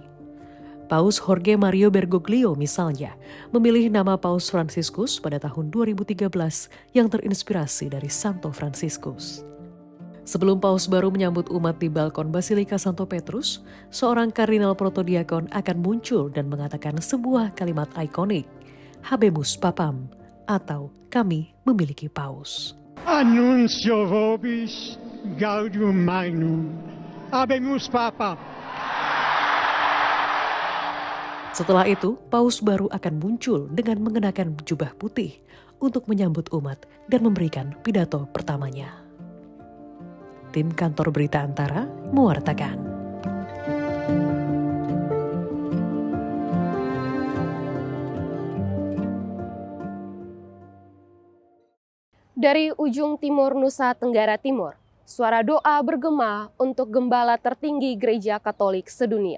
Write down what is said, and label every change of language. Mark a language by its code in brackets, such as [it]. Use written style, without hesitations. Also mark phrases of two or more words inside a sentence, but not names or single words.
[id] Paus Jorge Mario Bergoglio misalnya memilih nama Paus Fransiskus pada tahun 2013 yang terinspirasi dari Santo Fransiskus. Sebelum Paus baru menyambut umat di balkon Basilika Santo Petrus, seorang kardinal protodiakon akan muncul dan mengatakan sebuah kalimat ikonik, [la] Habemus Papam, [id] atau kami memiliki Paus. [la] Annuncio vobis gaudium magnum, Habemus Papam. [id] Setelah itu, Paus baru akan muncul dengan mengenakan jubah putih untuk menyambut umat dan memberikan pidato pertamanya. Tim Kantor Berita Antara mewartakan. Dari ujung timur Nusa Tenggara Timur, suara doa bergema untuk gembala tertinggi Gereja Katolik sedunia.